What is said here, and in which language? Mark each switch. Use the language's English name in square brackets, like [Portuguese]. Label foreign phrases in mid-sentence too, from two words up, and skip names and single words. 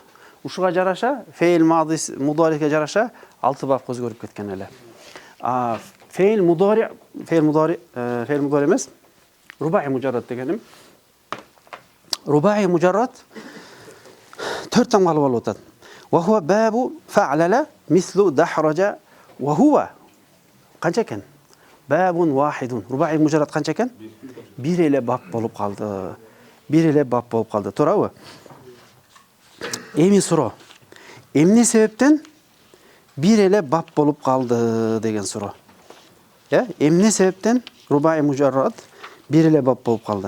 [Kyrgyz] Ушуга жараша, [Arabic] فعل مضارع [Kyrgyz] жараша 6 бапка өзгөрүп кеткен эле. [Arabic] فعل مضارع [Kyrgyz] эмес, [Arabic] رباعي مجرد [Kyrgyz] дегеним. [Arabic] رباعي مجرد [Kyrgyz] 4 тамгалы болуп атат. [Arabic] وهو باب فعلل مثل دحرج وهو [Kyrgyz] канча экен? [Arabic] باب واحد. رباعي مجرد [Kyrgyz] канча экен? Бир эле бап болуп калды. Туурабы? Эми суроо. Эмне себептен бир эле бап болуп калды деген суроо. Эмне себептен [Arabic] رباعي مجرد [Kyrgyz] бир эле бап болуп калды?